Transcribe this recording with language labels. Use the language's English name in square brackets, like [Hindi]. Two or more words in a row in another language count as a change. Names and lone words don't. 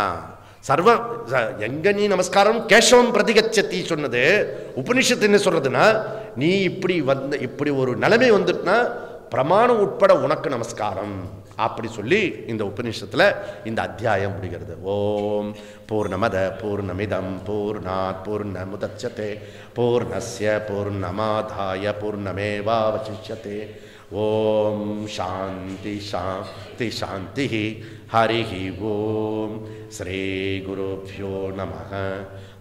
[Tamil] சர்வ எங்க நீ நமஸ்காரம் [Sanskrit] केशवं प्रतिगच्छति [Tamil] சொன்னது உபனிஷத்து என்ன சொல்றதுன்னா, நீ இப்படி இப்படி ஒரு நிலைமை வந்துட்டுனா பிரமாணம் உட்பட உனக்கு நமஸ்காரம் அப்படி சொல்லி இந்த உபநிஷத்துல இந்த அத்தியாயம் முடிகிறது. [Sanskrit] ॐ पूर्णमद पूर्णमिदं पूर्णात् पूर्णमुदच्यते पूर्णस्य पूर्णमादाय पूर्णमेवावशिष्यते. ॐ शान्ति शान्ति शान्ति. हरिः ॐ. श्री गुरुभ्यो नमः.